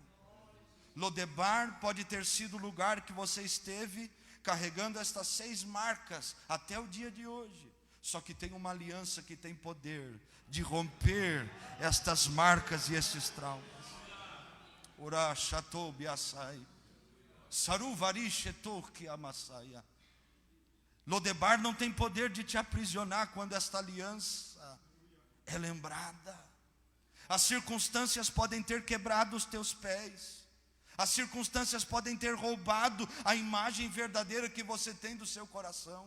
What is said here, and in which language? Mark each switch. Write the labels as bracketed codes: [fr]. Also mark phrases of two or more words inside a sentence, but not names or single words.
[pt] Lodebar pode ter sido o lugar que você esteve carregando estas 6 marcas até o dia de hoje. Só que tem uma aliança que tem poder de romper estas marcas e estes traumas. Ora chatou biasai, saruvari chetor que amassaia. Lodebar não tem poder de te aprisionar quando esta aliança é lembrada. As circunstâncias podem ter quebrado os teus pés. As circunstâncias podem ter roubado a imagem verdadeira que você tem do seu coração.